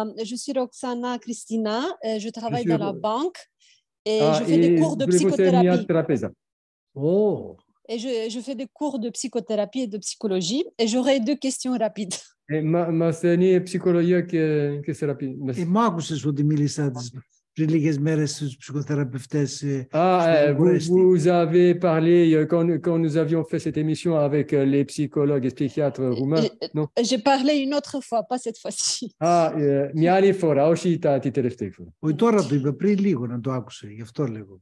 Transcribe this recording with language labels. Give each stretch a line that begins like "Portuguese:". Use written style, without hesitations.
French: Je suis Roxana Cristina, je travaille dans la banque et je fais des cours de psychothérapie. Oh. Et je fais des cours de psychothérapie et de psychologie et j'aurais 2 questions rapides.
Greek: Μα στενή ψυχολογία και θεραπεία. Μ' άκουσες ότι μίλησα πριν λίγες μέρες στους ψυχοθεραπευτές.
French: Vous avez parlé quand nous avions fait cette émission avec les psychologues et psychiatres roumains. Non? J'ai parlé une autre fois, pas cette fois-ci.
Greek: Μια άλλη φορά, όχι την τελευταία φορά. Όχι, τώρα το είπε πριν λίγο να το άκουσε, γι' αυτό λέγω.